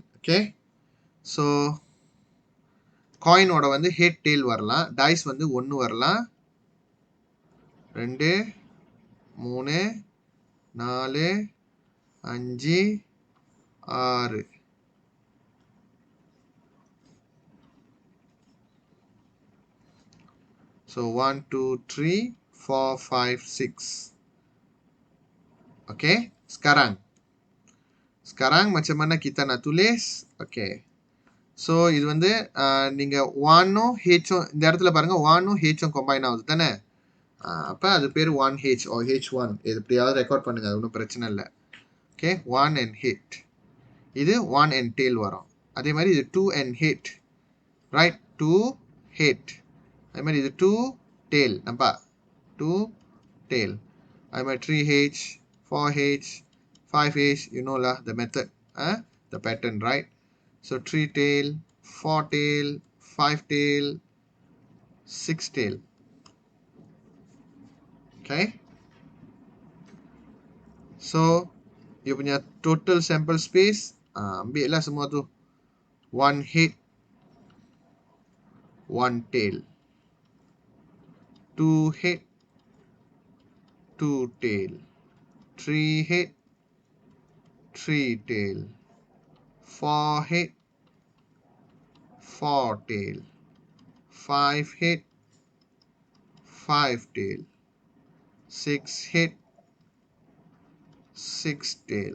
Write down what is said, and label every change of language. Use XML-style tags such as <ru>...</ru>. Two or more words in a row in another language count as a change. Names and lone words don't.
<en>okay, so</en> <ta>காயினோட வந்து</ta> <en>head tail</en> <ta>வரலாம், டைஸ் வந்து 1 வரலாம், 2, 3, 4, 5, 6.</ta> <en>So 1, 2, 3, 4, 5, 6.</en> <ms>Okay, sekarang macam mana kita nak tulis?</ms> <en>Okay, so</en> <ta>இது வந்து நீங்கள் 1ம் ஹெச்சும் இந்த இடத்துல பாருங்கள், 1ம் ஹெச்சும் கம்பைன் ஆகுது தானே. அப்போ அது பேர்</ta> <en>1H or H1.</en> <ta>இது எப்படியாவது ரெக்கார்ட் பண்ணுங்கள், அது ஒன்றும் பிரச்சனை இல்லை. ஓகே, 1</ta> <en>and head.</en> <ta>இது 1</ta> <en>and tail</en> <ta>வரும். அதே மாதிரி இது 2</ta> <en>and head, right,</en> <ta>2 ஹெட். அதே மாதிரி இது 2 டெயில்,</ta> <en>number 2 tail.</en> <ta>அதே மாதிரி</ta> <en>3H, 4H, 5H, you know lah the method, the pattern, right? So 3 tail, 4 tail, 5 tail, 6 tail. Okay, so you punya total sample space,</en> <ms>ambil lah semua tu.</ms> <en>1 head, 1 tail, 2 head, 2 tail, 3 head, 3 tail, 4 head, 4 tail, 5 head, 5 tail, 6 head, 6 tail.</en>